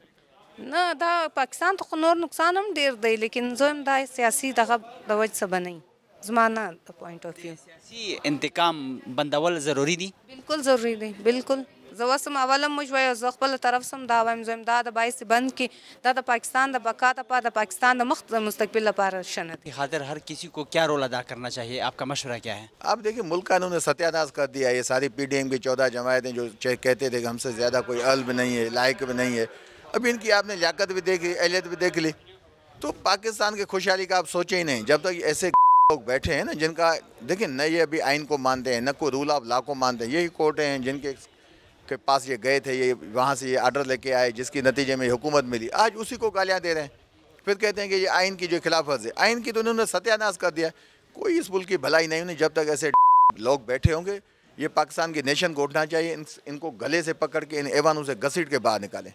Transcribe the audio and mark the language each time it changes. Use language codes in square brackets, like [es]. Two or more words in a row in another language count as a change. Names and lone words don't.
[ps] نه دا پاکستان ته خو نور نقصان هم ډېر دی لیکن زه هم دا سیاسي دغه د وجې څه به نه وي زما نه د [en] point of view [ps] سیاسي انتقام بندول ضروري دي بالکل ضروري دی بالکل زه اوس هم اوله موږ وایو زه خپله طرف سم دا وایم زه دا د باعث بند کې دا د پاکستان د بقا لپاره د پاکستان د مستقبل لپاره ښه نه دی [ur] خاطر ہر کسی کو کیا رول ادا کرنا چاہیے آپ کا مشورہ کیا ہے آپ دیکھیں ملک کا انہوں نے ستیہ ناز کر دیا یہ ساری پی ڈی ایم کی 14 جماعتیں جو کہتے تھے کہ ہم سے زیادہ کوئی اہل بھی نہیں ہے لائق بھی نہیں ہے اب ان کی آپ نے لیاقت بھی دیکھی اہلیت بھی دیکھ لی تو پاکستان کی خوشحالی کا آپ سوچیں ہی نہیں جب تک ایسے لوگ بیٹھے ہیں نا جن کا دیکھیں نہ یہ ابھی آئین کو مانتے ہیں نہ کوئی [en] rule of law [ur] کو مانتے ہیں یہی کورٹیں ہیں جن کے پاس یہ گئے تھے یہ وہاں سے یہ آرڈر لے کے آئے جس کی نتیجے میں حکومت ملی آج اسی کو گالیاں دے رہے ہیں پھر کہتے ہیں کہ یہ آئین کی جو خلاف ورزی ہے آئین کی تو انہوں نے ستیہ ناز کر دیا کوئی اس ملک کی بھلائی نہیں ہوئی جب تک ایسے لوگ بیٹھے ہوں گے یہ پاکستان کی نیشن کو اٹھنا چاہیے ان کو گلے سے پکڑ کے ان ایوانوں سے گھسیٹ کے باہر نکالیں